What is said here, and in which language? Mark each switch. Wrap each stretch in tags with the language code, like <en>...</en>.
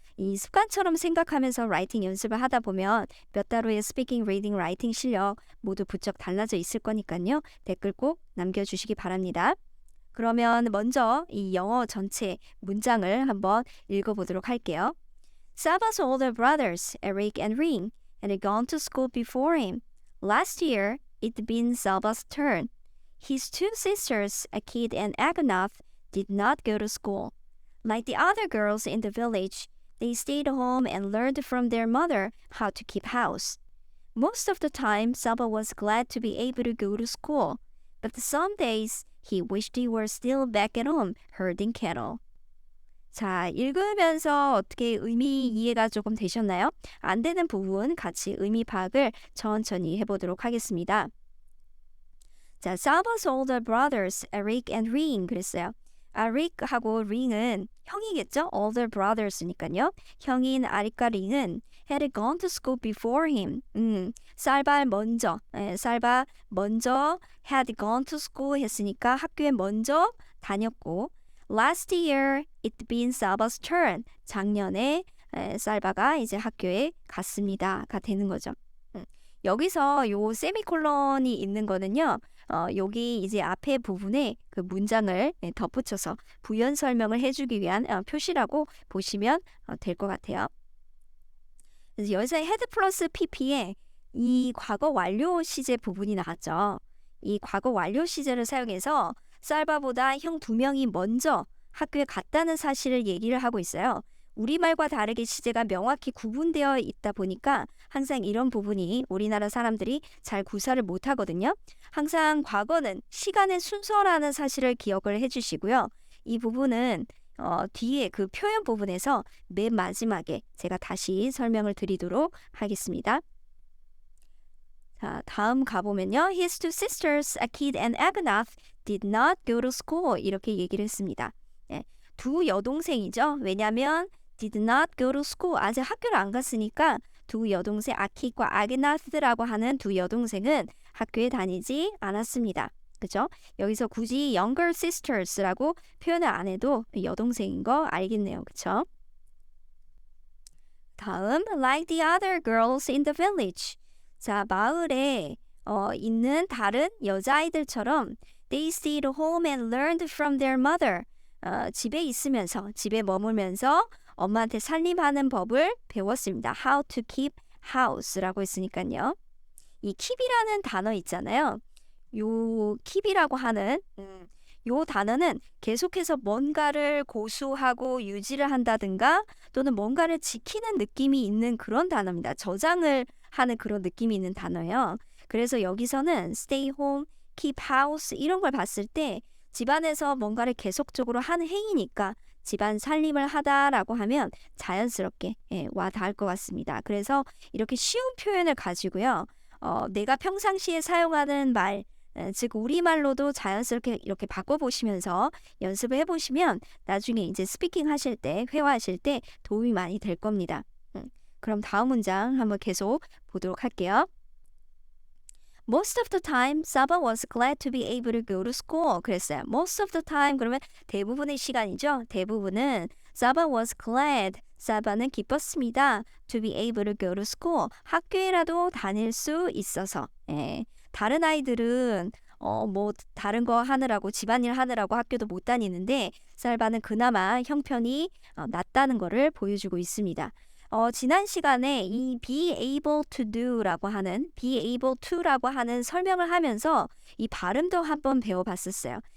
<ko>이 습관처럼 생각하면서 라이팅 연습을 하다 보면 몇 달 후에 스피킹, 리딩, 라이팅 실력 모두 부쩍 달라져 있을 거니까요. 댓글 꼭 남겨주시기 바랍니다. 그러면 먼저 이 영어 전체 문장을 한번 읽어보도록 할게요.</ko> <en>Saba's older brothers, Eric and Ring, had gone to school before him. Last year, it'd been Saba's turn. His two sisters, Akid and Agonath, did not go to school. Like the other girls in the village, they stayed home and learned from their mother how to keep house. Most of the time, Saba was glad to be able to go to school, but some days he wished he were still back at home herding cattle.</en> <ko>자, 읽으면서 어떻게 의미 이해가 조금 되셨나요? 안 되는 부분 같이 의미 파악을 천천히 해보도록 하겠습니다.</ko> <en>자, Saba's older brothers, Eric and Ring</en> <ko>그랬어요. 아릭하고 링은 형이겠죠?</ko> <en>older brothers니까요.</en> <ko>형인 아릭과 링은</ko> <en>had gone to school before him.</en> <ko>쌀바 먼저, 쌀바 먼저</ko> <en>had gone to school</en> <ko>했으니까 학교에 먼저 다녔고</ko> <en>last year it'd been Saba's turn.</en> <ko>작년에 쌀바가 이제 학교에 갔습니다가 되는 거죠. 여기서 요 세미콜론이 있는 거는요. 여기 이제 앞에 부분에 그 문장을 덧붙여서 부연 설명을 해주기 위한 표시라고 보시면 될 것 같아요. 그래서 여기서 had 플러스 pp에 이 과거 완료 시제 부분이 나왔죠. 이 과거 완료 시제를 사용해서 쌀바보다 형 두 명이 먼저 학교에 갔다는 사실을 얘기를 하고 있어요. 우리말과 다르게 시제가 명확히 구분되어 있다 보니까 항상 이런 부분이 우리나라 사람들이 잘 구사를 못하거든요. 항상 과거는 시간의 순서라는 사실을 기억을 해주시고요. 이 부분은 뒤에 그 표현 부분에서 맨 마지막에 제가 다시 설명을 드리도록 하겠습니다. 자, 다음 가보면요.</ko> <en>His two sisters, Akid and Agonath, did not go to school.</en> <ko>이렇게 얘기를 했습니다. 두 여동생이죠. 왜냐하면 did not go to school. 아직 학교를 안 갔으니까 두 여동생 아키과 아게나스라고 하는 두 여동생은 학교에 다니지 않았습니다. 그죠? 여기서 굳이</ko> <en>younger sisters</en> <ko>라고 표현을 안 해도 여동생인 거 알겠네요. 그쵸?</ko> <en>다음, like the other girls in the village.</en> <ko>자, 마을에 있는 다른 여자아이들처럼</ko> <en>they stayed home and learned from their mother.</en> <ko>집에 있으면서, 집에 머물면서 엄마한테 살림하는 법을 배웠습니다.</ko> <en>How to keep house</en> <ko>라고 했으니까요. 이 keep이라는 단어 있잖아요. 요 keep이라고 하는 요 단어는 계속해서 뭔가를 고수하고 유지를 한다든가 또는 뭔가를 지키는 느낌이 있는 그런 단어입니다. 저장을 하는 그런 느낌이 있는 단어예요. 그래서 여기서는</ko> <en>stay home, keep house</en> <ko>이런 걸 봤을 때 집안에서 뭔가를 계속적으로 하는 행위니까 집안 살림을 하다라고 하면 자연스럽게 와 닿을 것 같습니다. 그래서 이렇게 쉬운 표현을 가지고요. 내가 평상시에 사용하는 말, 즉 우리말로도 자연스럽게 이렇게 바꿔보시면서 연습을 해보시면 나중에 이제 스피킹 하실 때, 회화하실 때 도움이 많이 될 겁니다. 그럼 다음 문장 한번 계속 보도록 할게요.</ko> <en>Most of the time, Saba was glad to be able to go to school.</en> <ko>그랬어요.</ko> <en>Most of the time</en> <ko>그러면 대부분의 시간이죠. 대부분은</ko> <en>Saba was glad.</en> <ko>사바는 기뻤습니다.</ko> <en>To be able to go to school.</en> <ko>학교에라도 다닐 수 있어서. 다른 아이들은 뭐 다른 거 하느라고 집안일 하느라고 학교도 못 다니는데 사바는 그나마 형편이 낫다는 거를 보여주고 있습니다. 지난 시간에 이 be able to do라고 하는 be able to라고 하는 설명을 하면서 이 발음도 한번 배워봤었어요.</ko>